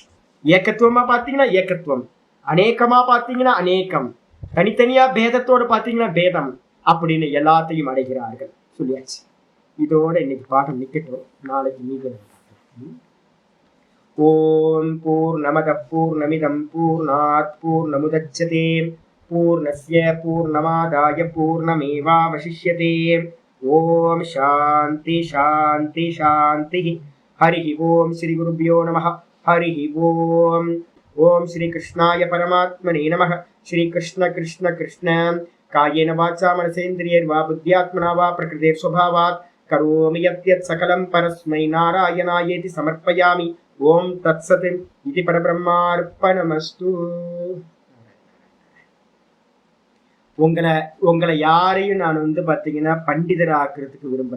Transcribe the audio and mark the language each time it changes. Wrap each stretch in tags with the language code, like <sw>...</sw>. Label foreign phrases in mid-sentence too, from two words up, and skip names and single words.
<ta>ஏகத்துவமா பாத்தீங்கன்னா ஏகத்துவம், அநேகமா பாத்தீங்கன்னா அநேகம், தனித்தனியா பேதத்தோடு பாத்தீங்கன்னா பேதம் அப்படின்னு எல்லாத்தையும் அடைகிறார்கள் சொல்லியாச்சு. இதோட இன்னைக்கு பாடம் நிக்கட்டும், நாளைக்கு மீண்டும்.</ta> <sa>ॐ पूर्णमदः पूर्णमिदं पूर्णात् पूर्णमुदच्यते पूर्णस्य पूर्णमादाय पूर्णमेवावशिष्यते. ॐ शान्ति शान्ति शान्ति. हरि ॐ श्री गुरुभ्यो नमः. हरि ॐ. ॐ श्री कृष्णाय परमात्मने नमः. श्री कृष्ण कृष्ण कृष्ण कायेन वाचा मनसेन्द्रियैर्वा बुद्ध्यात्मना वा प्रकृतेः स्वभावात् करोमि यद्यत् सकलं परस्मै नारायणायेति समर्पयामि. ॐ तत्सत् इति परब्रह्मार्पणमस्तु.</sa> <ta>உங்களை யாரையும் நான் வந்து பாத்தீங்கன்னா பண்டிதர் ஆக்குறதுக்கு விரும்பல.</ta>